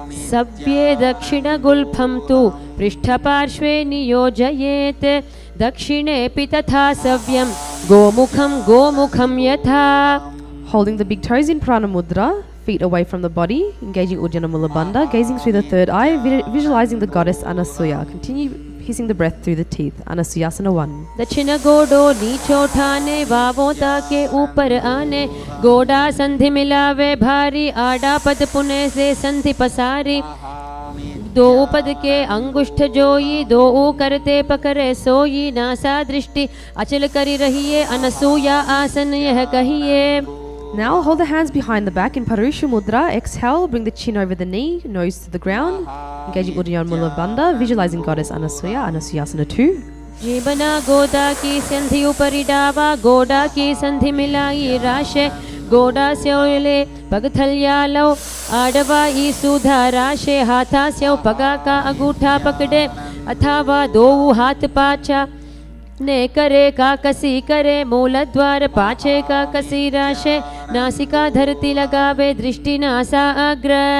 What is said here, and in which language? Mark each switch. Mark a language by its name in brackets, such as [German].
[Sanskrit] सव्ये दक्षिणगुल्फं तु पृष्ठपार्श्वे नियोजयेत् दक्षिणेऽपि तथा सव्यं गोमुखं यथा. [English] Holding the big toes in Prana Mudra, feet away from the body, engaging Uddiyana Mula Bandha, gazing through the third eye, visualizing the goddess Anasuya. Continue hissing the breath through the teeth. Anasuyasana 1. [Rajasthani] दक्षिण गोडो नीचो ठाने वावों के ऊपर आने गोडा संधि मिलावे भारी आडा पद पुने से संधि पसारी दो पद के अंगुष्ठ जोई दो करते पकड़े सोई नासा दृष्टि अचल करी रहिए अनसूया आसन यह कहिए. [English] Now hold the hands behind the back in Parusha Mudra. Exhale, bring the chin over the knee, nose to the ground. Engaging Uddiyana Mula Bandha, visualizing goddess Anasuya, Anasuyasana 2. [Rajasthani] जीवना गोदा की संधि उपरि डावा गोडा की संधि मिलाई राशे गोडा स्योले पगथल्यालो आडवा ई सुधा राशे हाथा स्यो पगा का अंगूठा पकड़े अथावा दो हाथ पाचा ने करे काकसी करे मूल द्वार पाछे काकसी राशे नासिका धरती लगावे दृष्टि नासा अग्र.